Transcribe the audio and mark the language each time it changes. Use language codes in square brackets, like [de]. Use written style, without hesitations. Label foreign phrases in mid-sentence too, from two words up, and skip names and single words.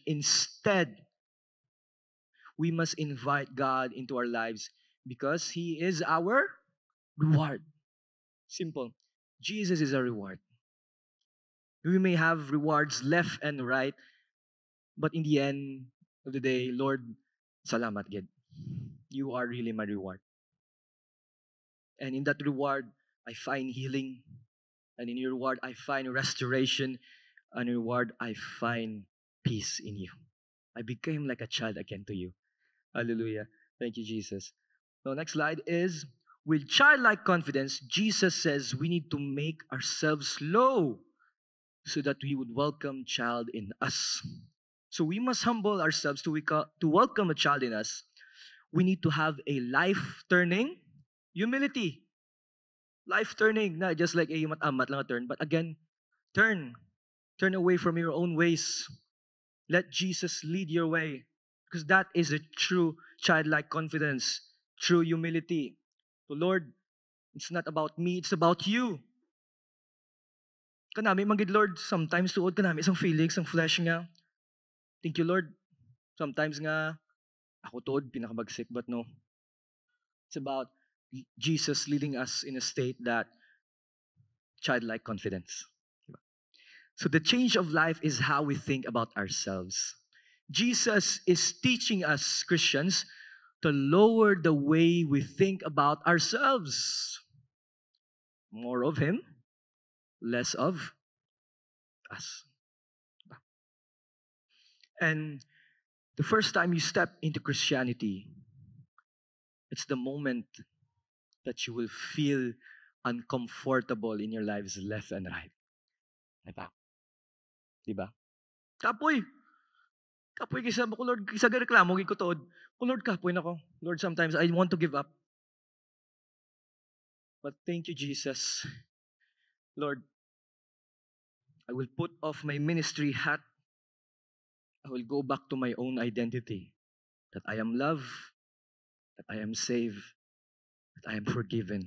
[en] Instead, we must invite God into our lives because He is our reward. Simple. Jesus is our reward. We may have rewards left and right, but in the end of the day, Lord, [hil] salamat gid. [en] You are really my reward. And in that reward, I find healing. And in your reward, I find restoration. And in your reward, I find peace in you. I became like a child again to you. Hallelujah. Thank you, Jesus. Now, next slide is, with childlike confidence, Jesus says we need to make ourselves low so that we would welcome child in us. So we must humble ourselves to welcome a child in us. We need to have a life-turning humility. Life turning, not just like [hil] amat-amat lang [en] a turn, but again, turn. Turn away from your own ways. Let Jesus lead your way. Because that is a true childlike confidence, true humility. So Lord, it's not about me, it's about you. [hil] Kanami manggid Lord, sometimes tuod kanami isang feelings, ang flesh nga. [en] Thank you Lord. [hil] Sometimes nga, ako tuod, pinakabagsik, [en] but no. It's about Jesus leading us in a state that childlike confidence. So the change of life is how we think about ourselves. Jesus is teaching us Christians to lower the way we think about ourselves. More of Him, less of us. And the first time you step into Christianity, it's the moment that you will feel uncomfortable in your lives left and right. [hil] Diba? Diba? Kapoy! Kapoy kisa ko, Lord, kisa reklamo, ko tood. Oh, Lord, kapoy na ko. [en] Lord, sometimes I want to give up. But thank you, Jesus. Lord, I will put off my ministry hat. I will go back to my own identity. That I am loved, that I am saved, that I am forgiven.